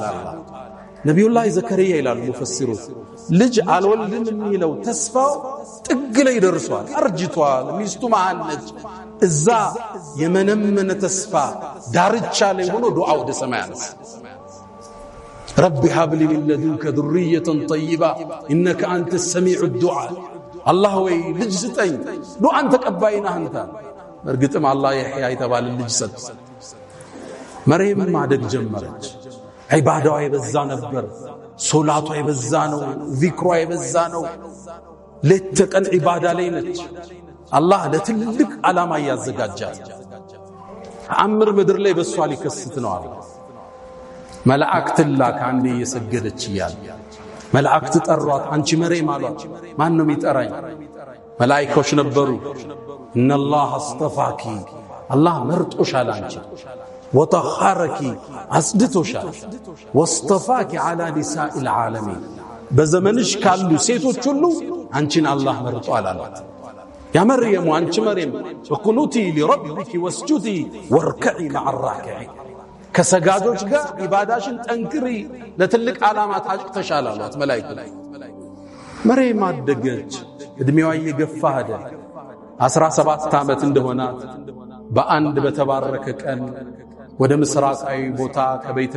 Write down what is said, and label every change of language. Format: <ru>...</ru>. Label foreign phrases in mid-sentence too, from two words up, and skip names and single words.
<am>ነብዩላህ ዘከርያ ይላል ሙፈሲሩት ልጅ አልወልድም የሚለው ተስፋው ጥግ ላይ ደርሷል። አርጅቷል። ሚስቱ ማነች? እዛ የመነመነ ተስፋ ዳርቻ ላይ ሆኖ ዱዓ ወደ ሰማይ አነሳ።</am> <ar>رب هب لي من لدنك ذرية طيبة إنك أنت السميع الدعاء الله وي</ar> <am>ልጅ ስጠኝ ዱዓን ተቀባይና አንተ። እርግጥም አላህ ይህያ የተባለ ልጅ ሰጠ። መርየም ማደግ ጀመረች። ዒባዳዋ የበዛ ነበር። ሶላቷ የበዛ ነው። ዚክሯ የበዛ ነው። ሌት ቀን ዒባዳ ላይ ነች። አላህ ለትልቅ ዓላማ ያዘጋጃት። አምር ምድር ላይ በሷ ሊከስት ነው አለ። መላእክት ላክ አንዴ እየሰገደች ይያል መላእክት ጠሯት። አንቺ መርየም አሏት። ማን ነው የሚጠራኝ? መላእክቶች ነበሩ።</am> <ar>إن الله اصطفاك</ar> <am>አላህ መርጦሻል አንቺ ወጠኸረኪ አስድቶሻል</am> <ar>واصطفاك على نساء العالمين</ar> <am>በዘመንሽ ካሉ ሴቶች ሁሉ አንቺን አላህ መርጧል አላት።</am> <ar>يا مريم</ar> <am>አንቺ መርየም</am> <ar>واقنتي لربك واسجدي واركعي مع الراكعين</ar> <am>ከሰጋጆች ጋር ኢባዳሽን ጠንክሪ ለትልቅ ዓላማ ታጭተሻል አሏት መላእክቱ። መርየም አደገች፣ እድሜዋ እየገፋ ሄደ። 17 ዓመት እንደሆናት በአንድ በተባረከ ቀን ወደ ምስራቃዊ ቦታ ከቤተል</am>